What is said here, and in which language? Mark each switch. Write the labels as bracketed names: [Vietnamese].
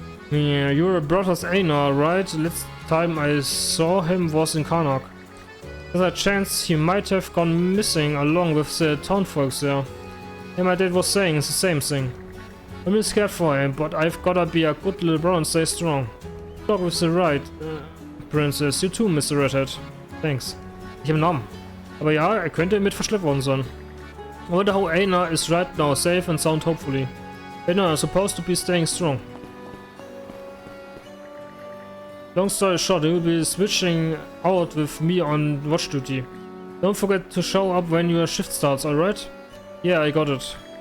[English] Yeah, your brother's Einar, right? Last time I saw him was in Karnak. There's a chance he might have gone missing along with the townfolks there. Yeah, my dad was saying the same thing. I'm really scared for him, but I've gotta be a good little brother and stay strong. Talk with the right, Princess. You too, Mr. Redhead. Thanks. [German] Ich habe einen Namen. Aber ja, er könnte mit verschleppt worden sein. [English] I wonder how Einar is right now, safe and sound hopefully. Einar is supposed to be staying strong. Long story short, he will be switching out with me on watch duty. Don't forget to show up when your shift starts, alright? Yeah, I got it.